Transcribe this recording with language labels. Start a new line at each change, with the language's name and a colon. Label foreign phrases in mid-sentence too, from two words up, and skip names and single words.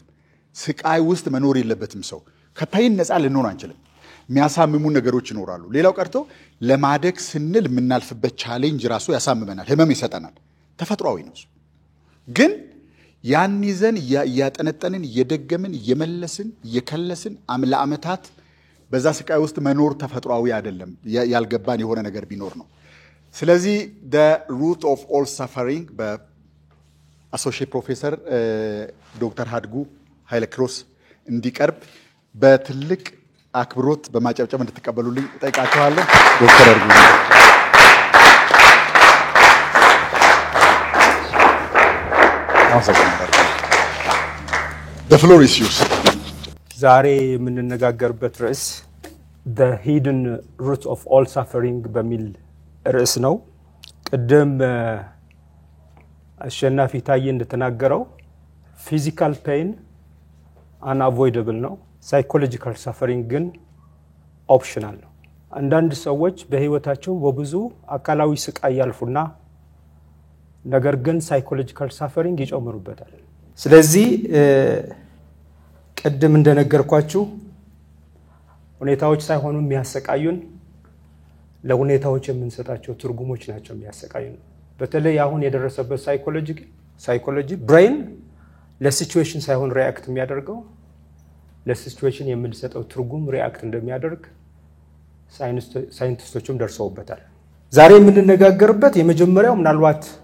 Amharic: ስቃይ ውስጥ መኖር የለበትም ሰው ከፔን ነፃ ልንሆን አንችልም የሚያሳምሙ ነገሮች ይኖራሉ ሌላው ቀርቶ ለማደግ ስንል የምናልፍበት ቻሌንጅ ራሱ ያሳምመናል ህመም ይሰጠናል ተፈጥሯዊ ነው ግን ያን ይዘን ያጠነጠንን የደገምን የመለስን የከለስን ለአመታት በዛ ስቃይ ውስጥ መኖር ተፈጥሯዊ አይደለም ያልገባን የሆነ ነገር ቢኖር ነው ስለዚህ
English: the root of all suffering
Amharic: በአሶሺየት ፕሮፌሰር ዶክተር ሀድጉ ኃይለክሮስ እንዲቀርብ በትልቅ አክብሮት በማጨብጨብ እንድትቀበሉልኝ ጠይቃችኋለሁ ዶክተር ሀድጉ
English: The floor is yours
Amharic: ዛሬ የምንነጋገርበት ርዕስ
English: the hidden root of all suffering
Amharic: በሚል ርዕስ ነው ቅድም አሸናፊ ታዬ እንደተናገረው
English: physical pain unavoidable
Amharic: ነው
English: psychological suffering
Amharic: ግን optional ነው አንዳንድ ሰዎች በህይወታቸው በብዙ አካላዊ ስቃይ ያልፉና ነገር ግን
English: psychological suffering
Amharic: ይጨምሩበታል ስለዚህ ቀደም እንደነገርኳችሁ ሁኔታዎች ሳይሆኑ የሚያሰቃዩን ለሁኔታዎች የምንሰጣቸው ትርጉሞች ናቸው የሚያሰቃዩን በተለይ አሁን የደረሰበት
English: psychology brain
Amharic: ለሲቹዌሽን ሳይሆን ሪአክት የሚያደርገው ለሲቹዌሽን የምንሰጠው ትርጉም ሪአክት እንደሚያደርግ ሳይንቲስቶችም ደርሰውበታል ዛሬ የምንነጋገርበት የመጀመሪያው ምናልባት